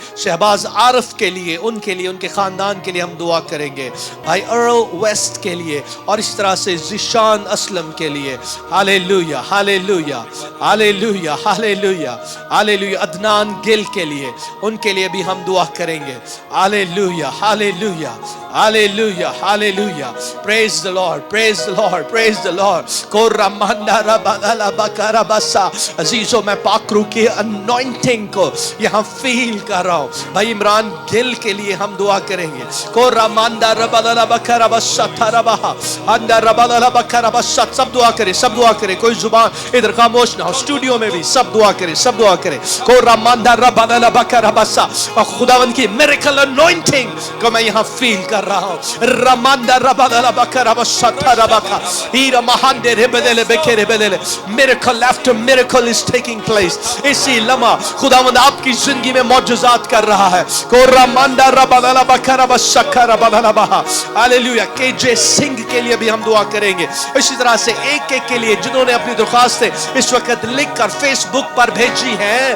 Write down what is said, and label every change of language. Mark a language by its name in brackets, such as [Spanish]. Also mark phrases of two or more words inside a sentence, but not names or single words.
[Urdu] شہباز عارف کے لیے، ان کے خاندان کے لیے ہم دعا کریں گے. بھائی ارل ویسٹ کے لیے، اور اس طرح سے ذیشان اسلم کے لیے. ہاللیلویا ہاللیلویا ہاللیلویا ہاللیلویا ہاللیلویا. عدنان گل کے لیے، ان کے لیے بھی ہم دعا کریں گے. [English] Hallelujah, hallelujah, hallelujah, hallelujah. Praise the Lord, praise the Lord, praise the Lord. Koramanda rabadala bakarabasa. [Urdu] عزیزوں میں پاکرو کی انوائنٹنگ کو یہاں فیل کر رہا ہوں. بھائی عمران گل کے لیے ہم دعا کریں گے. کوramanda rabadala bakarabasa tarabaha. Anda rabadala bakarabasa. سب دعا کریں، سب دعا کریں. کوئی زبان ادھر خاموش نہ ہو. اسٹوڈیو میں بھی سب دعا کریں، سب دعا کریں. کوramanda rabadala bakarabasa. خداوند کی میریکل انوائنٹنگ کو میں یہاں فیل کر رہا ہوں. رماندا ربادلا بکرا شتا ربکا ہیرا مہاندے ربدل بکرے بدل. [English] میریکل after miracle is taking place. [Urdu] اسی لمحہ خداوند آپ کی زندگی میں معجزات کر رہا ہے. کو رماندا ربادلا بکرا شکا ربادلا بہا. ہاللیلویا. کے جے سنگھ کے لیے بھی ہم دعا کریں گے. اسی طرح سے ایک ایک کے لیے جنہوں نے اپنی درخواستیں اس وقت لکھ کر فیس بک پر بھیجی ہیں.